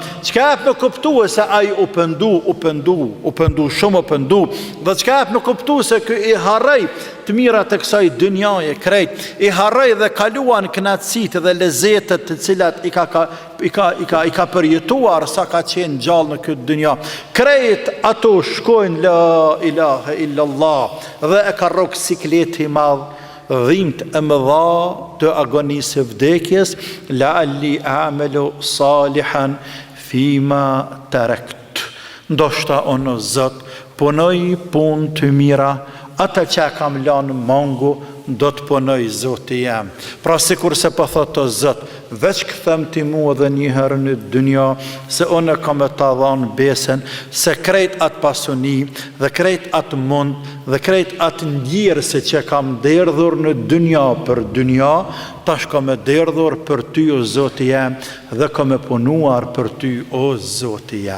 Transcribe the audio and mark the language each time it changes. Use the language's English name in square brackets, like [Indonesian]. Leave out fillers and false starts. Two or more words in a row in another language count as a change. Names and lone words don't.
[Albanian] Çka e në kuptu se ai u pëndu, shumë u pëndu, dhe çka e në kuptu se kë i harrej të mirat e kësaj dynjaje krejt, i harrej dhe kaluan knatësitë dhe lezetet të cilat i ka përjetuar sa ka qenë gjallë në këtë dynja. Krejt ato shkojnë [Arabic] لا إله إلا الله [Albanian] dhe e ka rrok sikleti madh, dhimt e mëdha të agonisë vdekjes, [Arabic] لعلي أعمل صالحا فيما تركت. [Albanian] Ndoshta o Zot, punoj punë të mira, ata që kam lanë mangu, do të punoj Zoti jam. Pra sikur se po thot o Zot, veç këthem ti mua dhe një herë në dynja, se unë kam e ta dhanë besen, se krejt atë pasuni, dhe krejt atë mund, dhe krejt atë ndjirëse që kam derdhur në dynja për dynja, tash kam e derdhur për ty o Zoti jam, dhe kam e punuar për ty o Zoti jam.